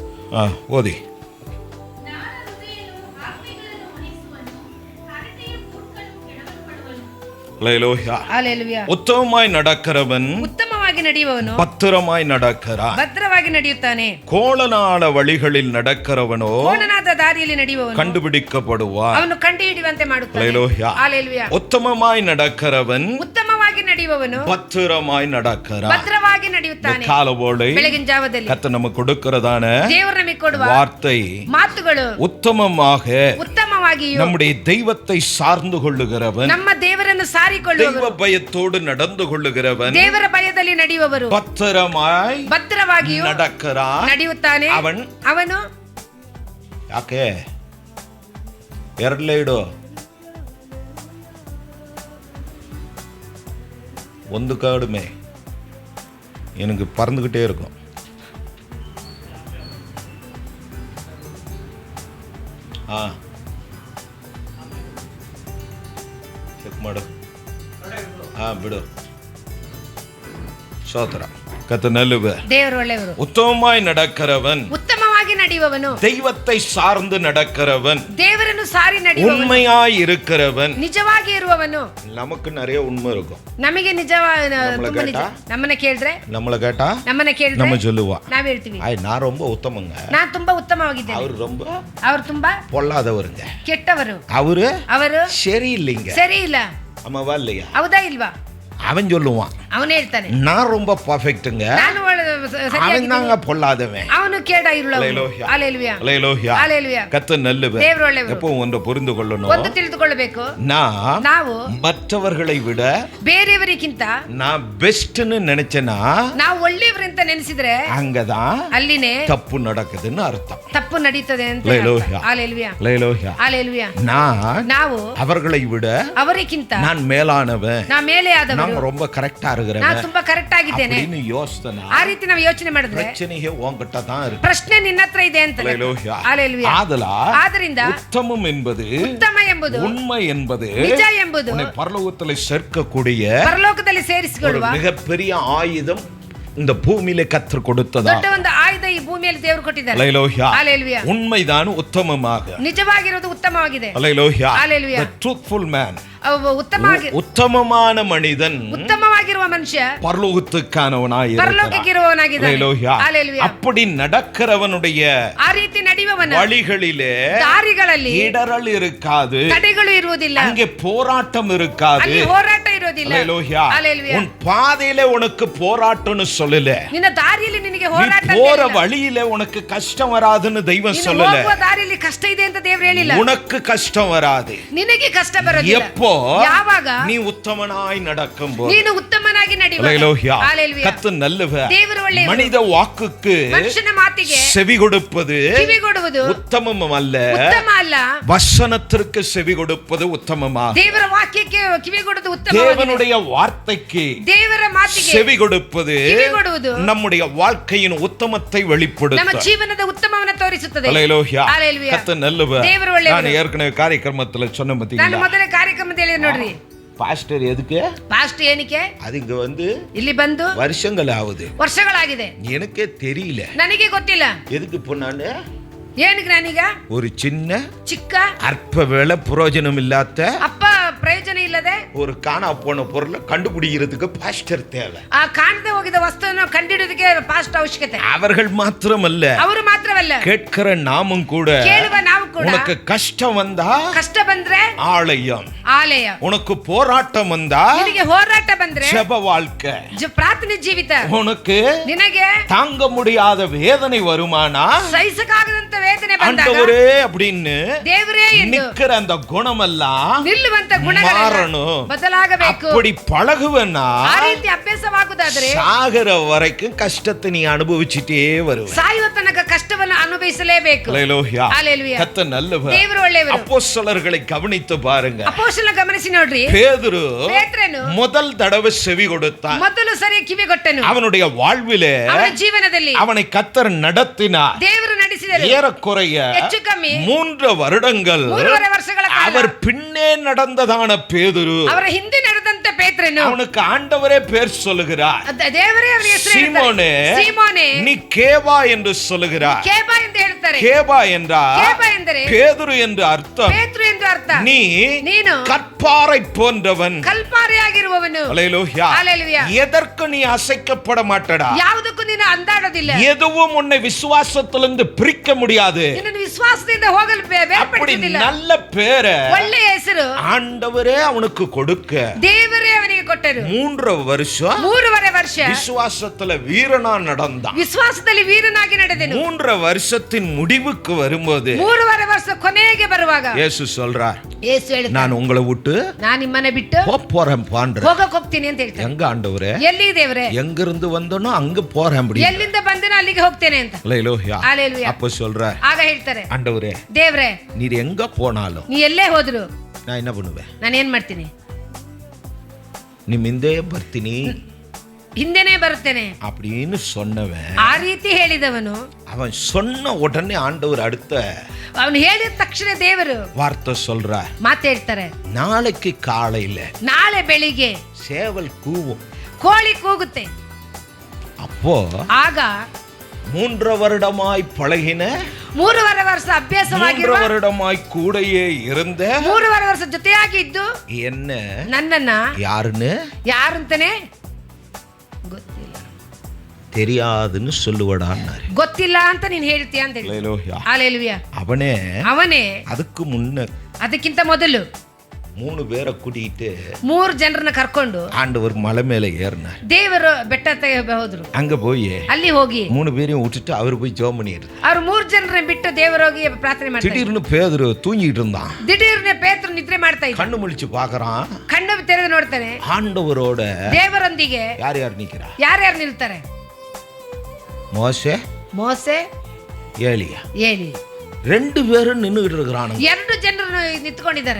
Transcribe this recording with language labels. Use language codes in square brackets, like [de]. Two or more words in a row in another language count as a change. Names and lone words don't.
[kn] ಓದಿ. ಉತ್ತಮವಾಗಿ நடக்கிறவன் உத்தமವಾಗಿ ನಡೆಯುವವನು [ta] பத்திரமாய் நடக்கிறான். [kn] ಭದ್ರವಾಗಿ ನಡೆಯುತ್ತಾನೆ. [ta] கோலனான வழிகளில் நடக்கிறவனோ [kn] ಕೋಲನಾದ ದಾರಿಯಲ್ಲಿ ನಡೆಯುವವನು [ta] கண்டுபிடிக்கப்படுவான். [kn] ಅವನು ಕಂಡುಹಿಡಿಯುವಂತೆ ಮಾಡುತ್ತಾನೆ. ಹಲ್ಲೆಲೂಯಾ. [ta] உத்தமமாய் நடக்கிறவன் [kn] ಉತ್ತಮವಾಗಿ ನಡೆಯುವವನು [ta] பத்திரமாய் நடக்கிறான். [kn] ಭದ್ರವಾಗಿ ನಡೆಯುತ್ತಾನೆ. [ta] காலவோளை [kn] ಬೆಳಗಿನ ಜಾವದಲ್ಲಿ [ta] கர்த்தர் நமக்கு கொடுக்கிறதான [kn] ದೇವರು ನಮಗೆ ಕೊಡುವ [ta] வார்த்தை [kn] ಮಾತುಗಳು [ta] உத்தமமாக [kn] ಉತ್ತಮವಾಗಿಯೂ [ta] நம்முடைய தெய்வத்தை சார்ந்து கொள்ளுகிறவன், [kn] ನಮ್ಮ ದೇವರನ್ನು ಸಾರಿಕೊಳ್ಳುವವರು, [ta] தெய்வ பயத்தோடு நடந்து கொள்ளுகிறவன், [kn] ದೇವರ ಭಯದಲ್ಲಿ ನಡೆಯುವವರು [ta] பத்திரமாய் [kn] ಭದ್ರವಾಗಿಯೂ [ta] நடக்கிறான். [kn] ನಡೆಯುತ್ತಾನೆ. ಅವನು ಯಾಕೆ ಎರಡಲೇ ಇಡು, [ta] ಒಂದು கடுமை எனக்கு பறந்துகிட்டே இருக்கும். [kn] ಚೆಕ್ ಮಾಡು. ಬಿಡು. [ta] சோத்திர கர்த்தர் [kn] ದೇವರು ಒಳ್ಳೆಯವರು. [ta] உத்தமமாய் நடக்கிறவன், [kn] ಉತ್ತಮವಾಗಿ ನಡೆಯುವವನು, [ta] தெய்வத்தை சார்ந்து நடக்கிறவன், [kn] ದೇವರನ್ನು ಸಾರಿ ನಡೆಯುವವನು, [ta] உண்மையாய் இருக்கிறவன். [kn] ನಿಜವಾಗಿ ಇರುವವನು. [ta] நமக்கு நிறைய உண்மை இருக்கும். [kn] ನಮಗೆ ನಮ್ಮನ್ನ ಕೇಳಿದ್ರೆ [ta] நம்ம சொல்லுவோம், [kn] ನಾವ್ ಹೇಳ್ತೀವಿ [ta] நான் ரொம்ப ಉತ್ತಮங்க, [kn] ನಾನು ತುಂಬಾ ಉತ್ತಮವಾಗಿದ್ದೇನೆ, ಅವರು ತುಂಬಾ [ta] பொல்லாதவருங்க, [kn] ಕೆಟ್ಟವರು, [ta] ಅವರು சரி இல்லைங்க, [kn] ಸರಿ ಇಲ್ಲ. [ta] ஆமாவா இல்லையா? [kn] ಹೌದಾ ಇಲ್ವಾ? [ta] அவன் சொல்லுவான், [kn] ಅವನು ಹೇಳ್ತಾನೆ [ta] நான் ரொம்ப பர்ஃபெக்ட்டுங்க, அவன் தாங்க பொல்லாதவன், [kn] ಅವನು ಕೇಡ ಇರುವವನು. ಹಲ್ಲೆಲೂಯಾ. ಹಲ್ಲೆಲೂಯಾ. [ta] கர்த்தர் நல்லவர். [kn] ದೇವರು ಒಳ್ಳೆಯವರು. [ta] எப்பவும் ஒன்று புரிந்து கொள்ளணும், [kn] ಒಂದು ತಿಳಿದುಕೊಳ್ಳಬೇಕು, [ta] ನಾವು மற்றவர்களை விட [kn] ಬೇರೆಯವರಿಗಿಂತ [ta] நான் பெஸ்ட்னு நினைச்சேனா, [kn] ನಾವು ಒಳ್ಳೆಯವರಂತ ನೆನೆಸಿದ್ರೆ [ta] அங்கதான் [kn] ಅಲ್ಲಿನೇ [ta] தப்பு நடக்குதுன்னு அர்த்தம். [kn] ತಪ್ಪು ನಡೀತದೆ ಅಂತ. ಹಲ್ಲೆಲೂಯಾ. ಹಲ್ಲೆಲೂಯಾ. ನಾವು [ta] அவர்களை விட [kn] ಅವರಿಗಿಂತ [ta] நான் மேலானவன், [kn] ನಾ ಮೇಲೆ ಆದವನು, [ta] நான் ரொம்ப கரெக்டா இருக்கிறவன், [kn] ನಾನು ತುಂಬಾ ಕರೆಕ್ಟ್ ಆಗಿದ್ದೇನೆ [ta] அப்படின்னு யோசனை, [kn] ಆ ರೀತಿ ನಾವು ಯೋಚನೆ ಮಾಡಿದ್ರೆ [ta] பிரச்சனையே உன்கிட்ட தான் இருக்கு, [kn] ಪ್ರಶ್ನೆ ನಿನ್ನ ಹತ್ರ ಇದೆ ಅಂತ. ಹಲ್ಲೆಲೂಯಾ. ಆದ್ದರಿಂದ [ta] உத்தமம் என்பது, [kn] ಉತ್ತಮ ಎಂಬುದು, [ta] உண்மை என்பது, [kn] ನಿಜ ಎಂಬುದು, [ta] உன்னை பரலோகத்தில் சேர்க்கக்கூடிய [kn] ಪರಲೋಕದಲ್ಲಿ ಸೇರಿಸಿಕೊಳ್ಳುವ [ta] மிக பெரிய ஆயுதம் இந்த பூமியிலே கர்த்தர் கொடுத்ததா. [kn] ದೊಡ್ಡ ಒಂದು ಆಯುಧ ಈ ಭೂಮಿಯಲ್ಲಿ ದೇವರು ಕೊಟ್ಟಿದ್ದಾರೆ. ಹಲ್ಲೆಲೂಯಾ. [ta] உண்மைதான் உத்தமமாக, [kn] ನಿಜವಾಗಿರೋದು ಉತ್ತಮವಾಗಿದೆ. ಹಲ್ಲೆಲೂಯಾ. ಹಲ್ಲೆಲೂಯಾ. [en] The truthful man, [ta] ಉತ್ತಮமான மனிதன், [kn] ಉತ್ತಮವಾಗಿರುವ ಮನುಷ್ಯ [ta] பரலோகத்துக்கானவனாய் [kn] ಪರಲೋಕಕ್ಕಿರುವವನಾಗಿದ್ದಾನೆ. [ta] அப்படி நடக்கிறவனுடைய [kn] ಆ ರೀತಿ ನಡೆಯುವವನ [ta] வழிகளிலே [kn] ದಾರಿಗಳಲ್ಲಿ [ta] இடறல் இருக்காது, [kn] ತಡೆಗಳು ಇರುವುದಿಲ್ಲ, [ta] அங்கே போராட்டம் இருக்காது, [kn] ಅಲ್ಲಿ ಹೋರಾಟ ಇರುವುದಿಲ್ಲ. [ta] உன் பாதையிலே உனக்கு போராட்டம்னு சொல்லல, [kn] ನಿನ್ನ ದಾರಿಯಲ್ಲಿ ನಿನಗೆ ಹೋರಾಟ, [ta] போற வழியிலே உனக்கு கஷ்டம் வராதுன்னு தெய்வம் சொல்லல. [kn] ಹೋಗುವ ದಾರಿಯಲ್ಲಿ ಕಷ್ಟ ಇದೆ ಅಂತ ದೇವರು ಹೇಳಿಲ್ಲ. [ta] உனக்கு கஷ்டம் வராது, [kn] ನಿನಗೆ ಕಷ್ಟ ಬರೋದಿಲ್ಲ. [ta] எப்போ? [kn] ಯಾವಾಗ [ta] நீ ಉತ್ತಮನಾய் நடக்கும்போது. [kn] ನೀನು ಉತ್ತಮನಾಗಿ ನಡೆಯುವಾಗ. [ta] கர்த்தர் நல்லவர். [kn] ದೇವರು ಒಳ್ಳೆಯವರು. [ta] மனித வாக்குக்கு, [kn] ಮನುಷ್ಯನ ಮಾತಿಗೆ [ta] செவி கொடுப்பது [kn] ಕಿವಿಗೊಡುವುದು [ta] உத்தமம் அல்ல, [kn] ಉತ್ತಮ ಅಲ್ಲ. [ta] வசனத்திற்கு செவி கொடுப்பது உத்தமமா. [kn] ದೇವರ ವಾಕ್ಯಕ್ಕೆ ಕಿವಿಗೊಡುವುದು ಉತ್ತಮ. [ta] தேவனுடைய வார்த்தைக்கு, [kn] ದೇವರ ಮಾತಿಗೆ [ta] செவி கொடுப்பது [kn] ಕಿವಿಗೊಡುವುದು [ta] நம்முடைய வாழ்க்கையின் உத்தமத்தை வெளிப்படுத்தும், [kn] ನಮ್ಮ ಜೀವನದ ಉತ್ತಮವನ್ನು ತೋರಿಸುತ್ತದೆ. [ta] ஹல்லேலூயா. ஹல்லேலூயா. கர்த்தர் நல்லவர். [kn] ದೇವರು ಒಳ್ಳೆಯವರು. [ta] ನಾನು ஏற்கனவே ಕಾರ್ಯಕ್ರಮத்தில் சொன்ன [kn] ನಾನು [ta] பாத்தீங்களா, [kn] ಮೊದಲ ಕಾರ್ಯಕ್ರಮದಲ್ಲಿ ಹೇಳಿದೆ ನೋಡ್ರಿ. [ta] பாஸ்டர் எதுக்கு? [kn] ಪಾಸ್ಟ್ ಏನಕ್ಕೆ? [ta] அது இங்க வந்து [kn] ಇಲ್ಲಿ ಬಂದು [ta] வருஷங்கள் ஆகுது, [kn] ವರ್ಷಗಳಾಗಿದೆ, [ta] எனக்கே தெரியல, [kn] ನನಗೆ ಗೊತ್ತಿಲ್ಲ [ta] எதுக்கு போனான்னு. [kn] ಏನಕ್ಕೆ ನಾನೀಗ [ta] ஒரு [kn] ಚಿಕ್ಕ [ta] அற்ப வேலை பிரயோஜனம் இல்லாத [kn] ಅಪ್ಪ ಪ್ರಯೋಜನ ಇಲ್ಲದೆ [ta] ஒரு காணா போன பொருளை கண்டுபிடிக்கிறதுக்கு பாஸ்டர் தேவை. [kn] ಆ ಕಾಣದೆ ಹೋಗಿದ ವಸ್ತುವನ್ನು ಕಂಡುಹಿಡಿಯೋದಕ್ಕೆ ಪಾಸ್ಟ್ ಅವಶ್ಯಕತೆ. [ta] அவர்கள் மாத்திரமல்ல, [kn] ಅವರು ಮಾತ್ರವಲ್ಲ, [ta] கேட்கிற நாமும் கூட, [kn] ಕೇಳುವ ನಾವು ಕೂಡ. [ta] உனக்கு கஷ்டம் வந்தா [kn] ಕಷ್ಟ ಬಂದ್ರೆ [ta] ஆலயம், [kn] ಆಲಯ, [ta] உனக்கு போராட்டம் வந்தா [kn] ನಿನಗೆ ಹೋರಾಟ ಬಂದ್ರೆ [ta] ஜெப வாழ்க்கை, [kn] ಪ್ರಾರ್ಥನೆ ಜೀವಿತ, [ta] உனக்கு [kn] ನಿನಗೆ [ta] தாங்க முடியாத வேதனை வருமானா, [kn] ಸಹಿಸಕ್ಕಾಗದಂತ ವೇದನೆ ಬಂದಾಗ [ta] ஆண்டவரே அப்படின்னு [kn] ದೇವರೇ ಎಂದು [ta] நிக்கிற அந்த குணமெல்லாம் [kn] ನಿಲ್ಲುವಂತ ಗುಣಗಳು ಬದಲಾಗಬೇಕು. [ta] அப்படி பழகுவனா, [kn] ಆ ರೀತಿ ಅಭ್ಯಾಸವಾಗುವುದಾದರೆ [ta] சாகர வரைக்கும் கஷ்டத்தை நீ அனுபவிச்சுட்டே வருவ. [kn] ಸಾಯುವ ತನಕ ಕಷ್ಟವನ್ನು ಅನುಭವಿಸಲೇಬೇಕು. [ta] ஹல்லேலூயா. ஹல்லேலூயா. கர்த்தர் நல்லவர். [kn] ದೇವರು ಒಳ್ಳೆಯವರು. [ta] அப்போஸ்தலர்களை கவனித்து பாருங்க. [kn] ಅಪೊಸ್ತಲರನ್ನು ಗಮನಿಸಿ ನೋಡ್ರಿ. [ta] பேதுரு முதல் தடவை செவி கொடுத்தான், [kn] ಮೊದಲು ಸರಿ ಕಿವಿಗೊಟ್ಟನು. [ta] அவனுடைய வாழ்விலே, [kn] ಅವನ ಜೀವನದಲ್ಲಿ [ta] அவனை கர்த்தர் நடத்தினார். [kn] ದೇವರು ನಡೆಸಿದರು. [ta] ஏறக்குறைய [kn] ಹೆಚ್ಚು ಕಮ್ಮಿ [ta] 3 வருடங்கள் [kn] ವರ್ಷಗಳ ಕಾಲ [ta] அவர் பின்னே நடந்ததான பேதுரு, [kn] ಅವರ ಹಿಂದೆ ನಡೆದಂತ ಪೇತ್ರನು ಕೊಡುವೆನು. [ta] அவனுக்கு ஆண்டவரே பேர் சொல்லுகிறார். [kn] ದೇವರೇ ಅವನಿಗೆ ಹೆಸರು ಹೇಳ್ತಾರೆ. ಸೀಮೋನೇ [ta] நீ கேபா என்று சொல்லுகிறார். [kn] ಕೇಬಾ ಎಂದು ಹೇಳ್ತಾರೆ. [ta] கேபா என்றால் [kn] ಕೇಬಾ ಎಂದರೆ [ta] பேதுரு என்று அர்த்தம். [kn] ಪೇತ್ರು ಎಂದು ಅರ್ಥ. [ta] நீನು கற்பாறை போன்றவன், [kn] ಕಲ್ಪಾರೆಯಾಗಿರುವವನು. [ta] அல்லேலூயா. ஹalleluya. எதற்கு நீ அசைக்கப்பட மாட்டடா. [kn] ಯಾವುದಕ್ಕೂ ನೀನು ಅಂದಾಡೋದಿಲ್ಲ. [ta] எதுவும் உன்னை விசுவாசத்திலிருந்து பிரிக்க முடியாது. [kn] ನಿನ್ನ ವಿಶ್ವಾಸದಿಂದ ಹೋಗಲು ಬೇರ್ಪಡಿಸುವುದಿಲ್ಲ. [ta] நல்ல பேரை [kn] ಒಳ್ಳೆಯ ಹೆಸರು [ta] ஆண்டவரே அவனுக்கு கொடுக்க [kn] ದೇವರೇ ಅವನಿಗೆ ಕೊಟ್ಟರು. [ta] 3 வருஷம் [kn] 3.5 ವರ್ಷ [ta] விசுவாசத்துல வீரனா நடந்தான். [kn] ವಿಶ್ವಾಸದಲ್ಲಿ ವೀರನಾಗಿ ನಡೆದನು. [ta] 3 வருஷத்தின் முடிவுக்கு வரும்போது [kn] 3.5 ವರ್ಷ ಕೊನೆಗೆ ಬರುವಾಗ [ta] இயேசு சொல்றார், [kn] ಯೇಸು ಹೇಳ್ತಾನೆ, [ta] நான் உங்களை விட்டு [kn] ನಾನು ನಿಮ್ಮನ್ನ ಬಿಟ್ಟು [ta] போறேன் பான்ற. [kn] ಹೋಗಕ್ಕೆ ಹೋಗ್ತೀನಿ ಅಂತ ಹೇಳ್ತಾನೆ. [ta] எங்க ஆண்டவரே? [kn] ಎಲ್ಲಿ ದೇವರೇ? [ta] எங்கிருந்து வந்தனோ அங்க போறேன் அப்படி. [kn] ಎಲ್ಲಿಂದ ಬಂದನೋ ಅಲ್ಲಿಗೆ ಹೋಗ್ತೇನೆ ಅಂತ. [ta] ஹalleluya. ஹalleluya. அப்ப சொல்றார், [kn] ಆಗ ಹೇಳ್ತಾರೆ, [ta] ஆண்டவரே [kn] ದೇವರೇ [ta] நீர் எங்க போனாலும் [kn] ನೀ ಎಲ್ಲೇ ಹೋದ್ರು [ta] நான் என்ன பண்ணுவேன்? [kn] ನಾನು ಏನ್ ಮಾಡ್ತೀನಿ? [ta] நீ மிந்தே ಬರ್ತೀನಿ, [kn] ಹಿಂದೆನೇ ಬರುತ್ತೇನೆ [ta] அப்படின்னு சொன்னவன். [kn] ಆ ರೀತಿ ಹೇಳಿದವನು, [ta] அவன் சொன்ன உடனே ஆண்டவர் அடுத்த [kn] ಅವನು ಹೇಳಿದ ತಕ್ಷಣ ದೇವರು [ta] வார்த்தை சொல்றார், [kn] ಮಾತು ಹೇಳ್ತಾರೆ, [ta] நாளைக்கு காலையில [kn] ನಾಳೆ ಬೆಳಿಗ್ಗೆ [ta] சேவல் கூவும். [kn] ಕೋಳಿ ಕೂಗುತ್ತೆ. [ta] அப்போ [kn] ಆಗ [ta] 3 வருடமாய் பழகின, [kn] 3.5 ವರ್ಷ ಅಭ್ಯಾಸವಾಗಿರುವ, [ta] 3 வருடமாய் கூடையே இருந்த, [kn] 3.5 ವರ್ಷ ಜೊತೆಯಾಗಿ ಇದ್ದು [ta] என்ன [kn] ನನ್ನನ್ನ [ta] யாருன்னு [kn] ಯಾರಂತಾನೆ ಗೊತ್ತಿಲ್ಲ, [ta] தெரியாதுன்னு சொல்லுவடான்னாரு. [kn] ಗೊತ್ತಿಲ್ಲ ಅಂತ ನೀನ್ ಹೇಳ್ತೀಯ ಅಂತ ಹೇಳಿ. [ta] ஹalleluya. அவனே அதுக்கு முன்ன, [kn] ಅದಕ್ಕಿಂತ ಮೊದಲು [ta] 3 பேரை கூட்டிட்டு [kn] 3 ಜನರನ್ನ ಕರ್ಕೊಂಡು [ta] ஆண்டவர் மலை மேல ஏறினார். [kn] ದೇವರು ಬೆಟ್ಟ ಹೋದ್ರು. [ta] அங்க போய் [kn] ಅಲ್ಲಿ ಹೋಗಿ [ta] 3 பேரையும் விட்டுட்டு அவர் போய் ஜெபம் பண்ணிட்டு, [kn] ಅವ್ರು 3 ಜನರನ್ನ ಬಿಟ್ಟು ದೇವರೋಗಿ ಪ್ರಾರ್ಥನೆ ಮಾಡ್ತಾರೆ. [ta] திடீர்னு பேதுரு தூங்கிட்டு இருந்தான். [kn] ದಿಢೀರ್ನೆ ಪೇತ್ರ ನಿದ್ರೆ ಮಾಡ್ತಾ ಇದ್ದ. [ta] கண்ணு முழிச்சு பார்க்கறான். [kn] ಕಣ್ಣು ತೆರೆದು ನೋಡ್ತಾನೆ. [ta] ஆண்டவரோட [kn] ದೇವರೊಂದಿಗೆ [ta] யார் நிக்கிறா? [kn] ಯಾರ್ಯಾರು ನಿಲ್ತಾರೆ? ಮೋಸೆ, [ta] ஏலியா. [kn] ಏಲಿ [ta] 2 பேரும் நின்னுகிட்டு இருக்கிறானுங்க. [kn] 2 ಜನರು ನಿಂತ್ಕೊಂಡಿದ್ದಾರೆ.